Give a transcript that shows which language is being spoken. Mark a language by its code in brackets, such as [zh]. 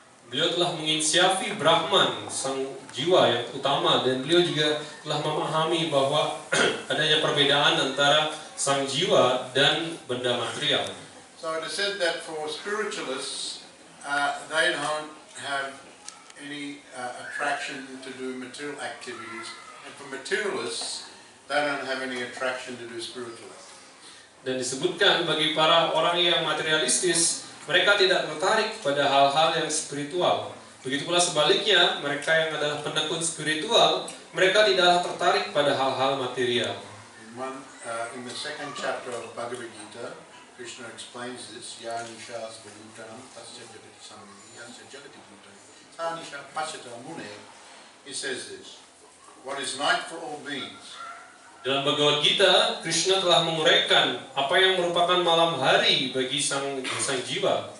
[id] Beliau telah menginsiafi Brahman, sang jiwa yang utama, dan beliau juga telah memahami bahwa adanya perbedaan antara sang jiwa dan benda material. [en] So it is said that for spiritualists, they don't have any attraction to do material activities, and for materialists, they don't have any attraction to do spiritual activities. [id] Dan disebutkan bagi para orang yang materialistis, mereka tidak tertarik pada hal-hal yang spiritual. Begitu pula sebaliknya, mereka yang adalah penekun spiritual, mereka tidaklah tertarik pada hal-hal material. [en] In the second chapter of Bhagavad Gita, Krishna explains this. [sa] Yanisha Svadhutanam Tasya Jagati Samini Yasya Jagati Bhutan Tanisha Pasata Mune. [en] He says this. What is night for all beings? [id] Dalam Bhagavad Gita, Krishna telah menguraikan apa yang merupakan malam hari bagi sang jiwa.